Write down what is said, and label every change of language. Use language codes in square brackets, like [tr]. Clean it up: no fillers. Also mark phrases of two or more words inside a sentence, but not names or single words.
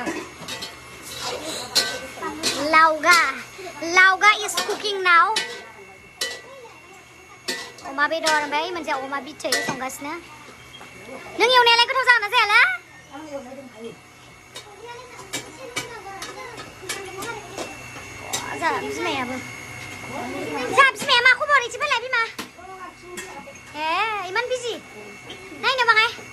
[brx] लावगा [en] is cooking now [brx] अमा बेदर ओमफ्राय मोनसे अमा बिथै संगासिनो नों एवनायालाय गोथाव जागोन ना जायाला जा बिमाया मा खबर इसे फैलाय बिमा इमान बिजि नायनो बाङाय